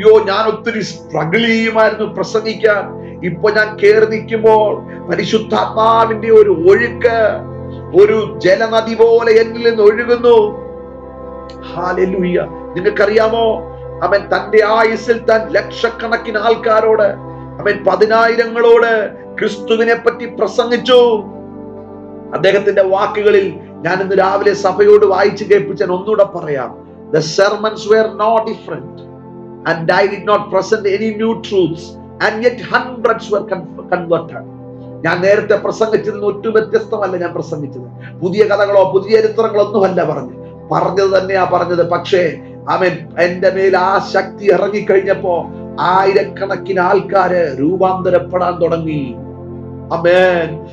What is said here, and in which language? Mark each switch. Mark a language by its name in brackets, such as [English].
[Malayalam] ഞാൻ ഒത്തിരി സ്ട്രഗിൾ ചെയ്യുമായിരുന്നു പ്രസംഗിക്കാൻ. ഇപ്പൊ ഞാൻ കേറി നിൽക്കുമ്പോൾ പരിശുദ്ധാത്മാവിന്റെ ഒരു ഒഴുക്ക്, ഒരു ജലനദി പോലെ എന്നിൽ നിന്ന് ഒഴുകുന്നു. ഹല്ലേലൂയ. നിങ്ങൾക്കറിയാമോ, അവൻ തന്റെ ആയുസ്സിൽ താൻ ലക്ഷക്കണക്കിന് ആൾക്കാരോട്, അവൻ 10,000-ങ്ങളോട് ക്രിസ്തുവിനെ പറ്റി പ്രസംഗിച്ചു. അദ്ദേഹത്തിന്റെ വാക്കുകളിൽ ഞാൻ ഇന്ന് രാവിലെ സഭയോട് വായിച്ചു കേൾപ്പിച്ചാൽ ഒന്നുകൂടെ പറയാം. [English] The sermons were not different and I did not present any new truths and yet hundreds were converted. [Malayalam] ഞാൻ നേരത്തെ പ്രസംഗിച്ചതിന് ഒട്ടും വ്യത്യസ്തമല്ല ഞാൻ പ്രസംഗിച്ചത്. പുതിയ കഥകളോ പുതിയ ചരിത്രങ്ങളോ ഒന്നുമല്ല പറഞ്ഞത് തന്നെയാ പറഞ്ഞത്. പക്ഷേ അവൻ എന്റെ മേൽ ആ ശക്തി ഇറങ്ങിക്കഴിഞ്ഞപ്പോ ആയിരക്കണക്കിന് ആൾക്കാര് രൂപാന്തരപ്പെടാൻ തുടങ്ങി. ആമേൻ.